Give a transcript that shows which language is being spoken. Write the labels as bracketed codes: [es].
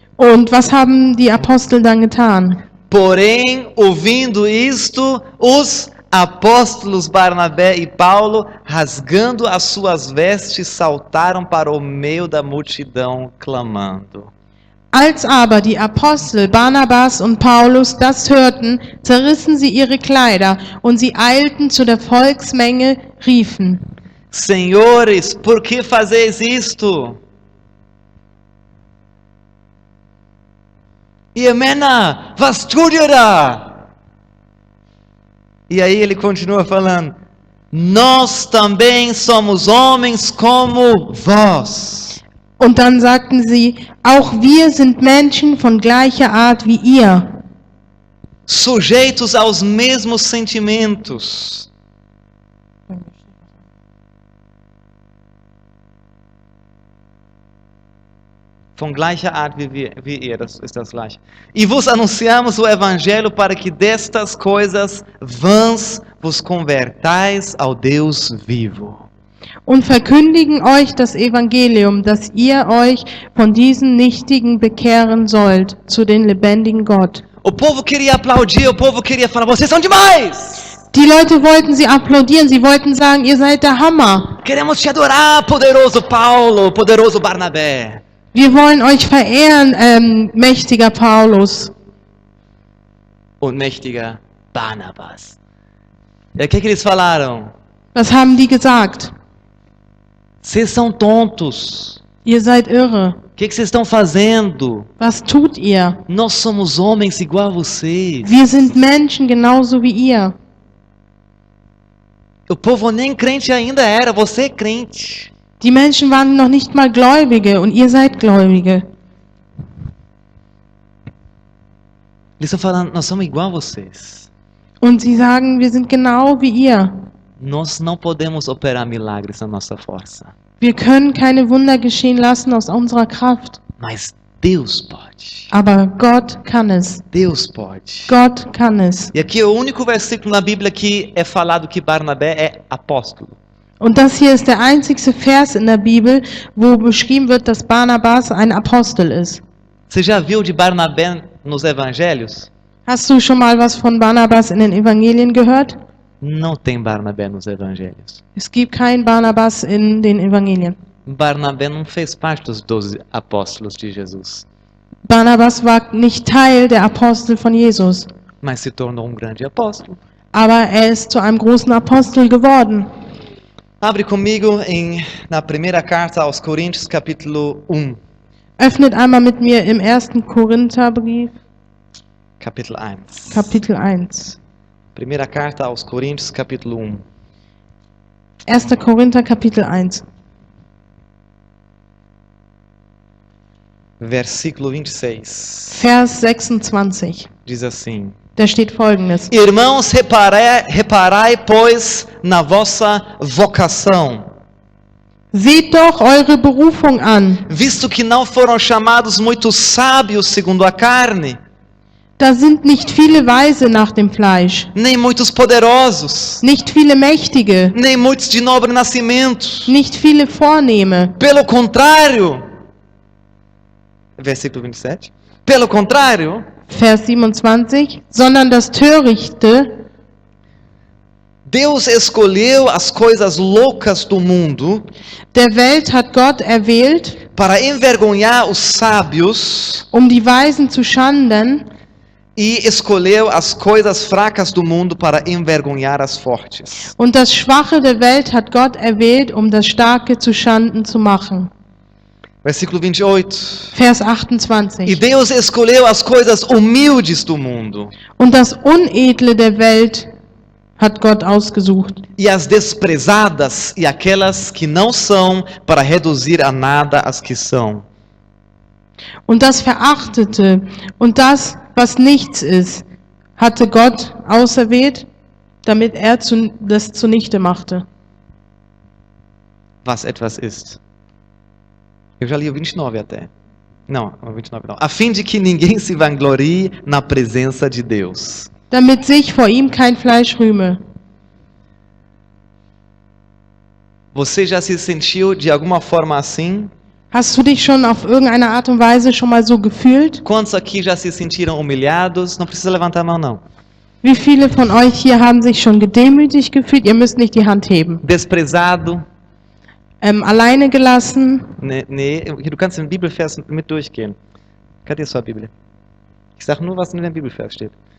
[de] Und was haben die Apostel dann getan? [pt] Porém, ouvindo isto, os apóstolos Barnabé e Paulo, rasgando as suas vestes, saltaram para o meio da multidão, clamando. [de] Als aber die Apostel Barnabas und Paulus das hörten, zerrissen sie ihre Kleider und sie eilten zu der Volksmenge, riefen: [pt] Senhores, por que fazeis isto? [de] Iemena, was tut ihr da? [pt] E aí ele continua falando, nós também somos homens como vós. [de] Und dann sagten sie, auch wir sind Menschen von gleicher Art wie ihr, [pt] Sujeitos aos mesmos sentimentos. [de] Von gleicher Art wie ihr, das ist das gleiche. [pt] E vos anunciamos o evangelho para que destas coisas vãs vos convertais ao Deus vivo. [de] und verkündigen euch das Evangelium, dass ihr euch von diesen Nichtigen bekehren sollt zu den lebendigen Gott. [pt] O povo queria aplaudir, o povo queria falar, vocês são demais! [de] Die Leute wollten sie applaudieren, sie wollten sagen, ihr seid der Hammer. [pt] Queremos te adorar, poderoso Paulo, poderoso Barnabé. [de] Wir wollen euch verehren, mächtiger Paulus Und mächtiger Barnabas. [pt] E aí, o que eles falaram? [de] Was haben die gesagt? [pt] Vocês são tontos. [de] Ihr seid irre. [pt] O que vocês estão fazendo? [de] Was tut ihr? [pt] Nós somos homens igual a vocês. [de] Wir sind Menschen genauso wie ihr. [pt] O povo nem crente ainda era, você é crente. [de] Die Menschen waren noch nicht mal Gläubige und ihr seid Gläubige. [pt] Eles estão falando, nós somos igual a vocês. [de] Und sie sagen, wir sind genau wie ihr. [pt] Nós não podemos operar milagres na nossa força. [de] Wir können keine Wunder geschehen lassen aus unserer Kraft. [pt] Mas Deus pode. [de] Aber Gott kann es. [pt] Deus pode. [de] Gott kann es. [pt] E aqui é o único versículo na Bíblia que é falado que Barnabé é apóstolo. [de] Und das hier ist der einzigste Vers in der Bibel, wo beschrieben wird, dass Barnabas ein Apostel ist. [pt] Você já viu de Barnabé nos evangelhos? [de] Hast du schon mal was von Barnabas in den Evangelien gehört? [pt] Não tem Barnabé nos evangelhos. [de] Es gibt keinen Barnabas in den Evangelien. [pt] Barnabé não fez parte dos 12 apóstolos de Jesus, [de] Barnabas war nicht Teil der Apostel von Jesus, [pt] mas se tornou grande apóstolo. [de] aber er ist zu einem großen Apostel geworden. [pt] Abre comigo na primeira carta aos Coríntios, capítulo 1. [de] Öffnet einmal mit mir im 1. Korintherbrief, [pt] Capítulo 1. [de] Kapitel 1. [pt] Primeira carta aos Coríntios, capítulo 1. [de] 1. Korinther, Kapitel 1. [pt] Versículo 26. [de] Vers 26. [pt] Diz assim: [de] Da steht folgendes: [pt] Irmãos, reparai, pois, na vossa vocação, [de] Seht doch eure Berufung an. [pt] visto que não foram chamados muitos sábios segundo a carne, [de] Da sind nicht viele Weise nach dem Fleisch, [pt] nem muitos poderosos, [de] nicht viele Mächtige, [pt] nem muitos de nobre nascimento. [de] nicht viele Vornehme. [pt] Pelo contrário, versículo 27. Pelo contrário, [de] Vers 27. Sondern das Törichte, [pt] Deus escolheu as coisas loucas do mundo [de] der Welt hat Gott erwählt, [pt] para envergonhar os sábios, [de] um die Weisen zu schanden, [pt] e escolheu as coisas fracas do mundo para envergonhar as fortes. [de] und das Schwache der Welt hat Gott erwählt, um das Starke zu Schanden zu machen. [pt] Versículo 28. [de] Vers [pt] E 28. Deus escolheu as coisas humildes do mundo [de] Und das Unedle der Welt hat Gott ausgesucht. [pt] e as desprezadas e aquelas que não são, para reduzir a nada as que são. [de] Und das Verachtete und das, was nichts ist, hatte Gott auserwählt, damit er das zunichte machte. Was etwas ist. [pt] Eu já li o 29 até. Não, o 29 não. A fim de que ninguém se vanglorie na presença de Deus. [de] Damit sich vor ihm kein Fleisch rühme. [pt] Você já se sentiu de alguma forma assim? [de] Hast du dich schon auf irgendeine Art und Weise schon mal so gefühlt? [pt] Quantos aqui já se sentiram humilhados? Não precisa levantar a mão, não. [de] Wie viele von euch hier haben sich schon gedemütigt gefühlt? Ihr müsst nicht die Hand heben. [pt] Desprezado? [de] Alleine gelassen? Nee, du kannst den Bibelvers mit durchgehen. [pt] Cadê sua Bíblia? [de] Ich sage nur, was in dem Bibelvers steht.